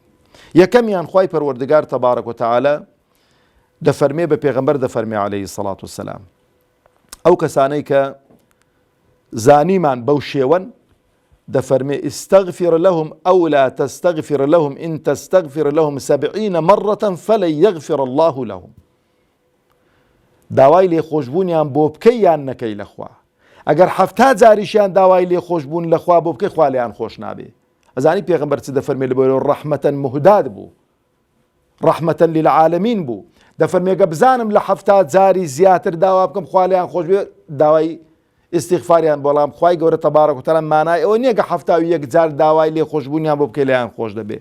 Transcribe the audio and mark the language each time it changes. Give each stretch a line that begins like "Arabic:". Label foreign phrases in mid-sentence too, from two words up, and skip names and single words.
Central Kurdish: یەکەمیان خوای پەروەردگار
Arabic: تەبارەک و تەعالا
Central Kurdish: دەفەرمێ بە پێغەمبەر دەفەرمێ
Arabic: عەلەیهی سەڵات وسەلام
Central Kurdish: ئەو کەسانەی کە زانیمان بەو شێوەن دەفەرمێ
Arabic: ئستەغفر لەهم ئەو لا تەستەغفر لەهم ئین تەستەغفر لەهم 70 مرة فلن يغفر الله لهم.
Central Kurdish: داوای لێخۆشبوونیان بۆ بکەی یان نەکەی لەخوا. ئەگەر 70 جاریشیان داوای لێخۆشبوون لەخوا بۆ بکەی خوا لێیان خۆش نابێ. ئەزانی پێغەمبەر چ دەفەرمێ لەبەرەوە ڕەحمەتەن مهداد بوو،
Arabic: ڕەحمەتەن للعالەمین
Central Kurdish: بوو. دەفەرمێ گە بزانم لە 70 جاری زیاتر داوا بکەم خوا لێیان خۆش بێ داوای ئیستیغفاریان بەڵام خوای گەورە
Arabic: تەبارەک و تەعالا
Central Kurdish: مانای ئەوە نییە کە 71 جار داوای لێخۆشبوونیان بۆ بکەی لێیان خۆش دەبێ.